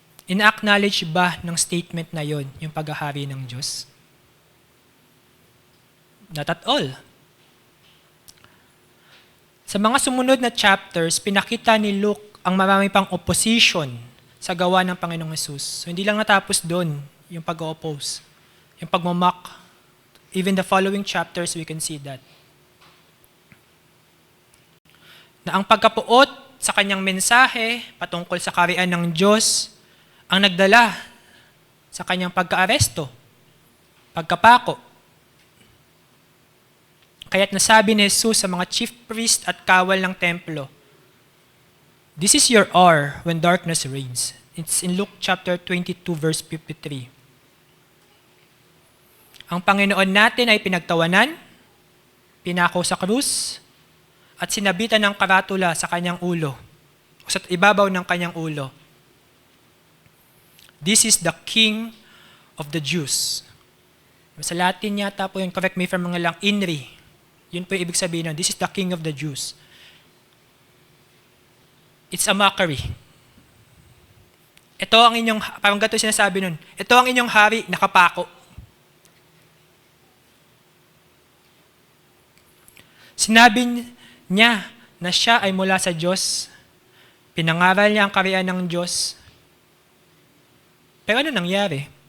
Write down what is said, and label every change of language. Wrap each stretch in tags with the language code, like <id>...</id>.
<tl>Ina-acknowledge ba ng statement na yon yung paghahari ng Diyos?</tl> <en>Not at all.</en> <tl>Sa mga sumunod na chapters, pinakita ni Luke ang marami pang opposition sa gawa ng Panginoong Hesus. So hindi lang natapos doon yung pag-oppose, yung pagmamock.</tl> <en>Even the following chapters, we can see that.</en> <tl>na ang pagkapuot sa kanyang mensahe patungkol sa kaharian ng Diyos ang nagdala sa kanyang pagka-aresto, pagkapako. Kaya't nasabi ni Jesus sa mga chief priest at kawal ng templo,</tl> <en>"This is your hour when darkness reigns." It's in Luke chapter 22 verse 53.</en> <tl>Ang Panginoon natin ay pinagtawanan, pinako sa krus, at sinabitan ng karatula sa kanyang ulo, o sa ibabaw ng kanyang ulo.</tl> <en>"This is the King of the Jews."</en> <tl>Sa Latin yata po yun,</tl> <en>correct me if I'm mga lang, INRI.</en> <tl>Yun po yung ibig sabihin nun,</tl> <en>"This is the King of the Jews." It's a mockery.</en> <tl>Ito ang inyong, parang gato sinasabi nun, ito ang inyong hari, nakapako. Sinabi niya na siya ay mula sa Diyos. Pinangaral niya ang kaharian ng Diyos. Pero ano nangyari?</tl>